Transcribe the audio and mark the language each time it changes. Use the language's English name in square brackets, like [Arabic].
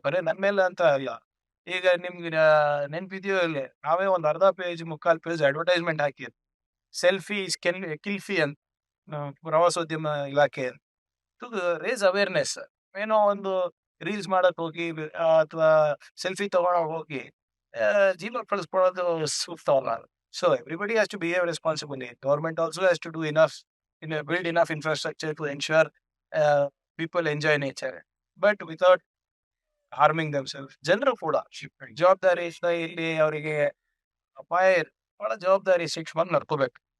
[Kannada] ಬರೀ ನನ್ನ ಮೇಲೆ ಅಂತ ಅಲ್ಲ. ಈಗ ನಿಮ್ಗೆ ನೆನ್ಪಿದೆಯೋ ಇಲ್ಲಿ, ನಾವೇ ಒಂದು ಅರ್ಧ ಪೇಜ್ 3/4 ಪೇಜ್ ಅಡ್ವರ್ಟೈಸ್ಮೆಂಟ್ ಹಾಕಿದ್ವಿ. ಸೆಲ್ಫಿ ಕಿಲ್ಫಿ ಅಂತ ಪ್ರವಾಸೋದ್ಯಮ ಇಲಾಖೆ [English] To raise awareness. [Kannada] ಏನೋ ಒಂದು ರೀಲ್ಸ್ ಮಾಡಕ್ ಹೋಗಿ ಅಥವಾ ಸೆಲ್ಫಿ ತಗೊಳಕ್ ಹೋಗಿ ಜೀವ ಕಳಿಸ್ಕೊಳ್ಳೋದು ಸೂಕ್ತ ಅಲ್ಲ. [English] So everybody has to behave responsibly. Government also has to do enough, build enough infrastructure to ensure people enjoy nature, but without harming themselves. [Kannada] ಜನರು ಕೂಡ ಜವಾಬ್ದಾರಿ ಇಲ್ಲಿ ಅವರಿಗೆ ಅಪಾಯ ಬಹಳ ಜವಾಬ್ದಾರಿ ಶಿಕ್ಷಣ ನಡ್ಕೋಬೇಕು.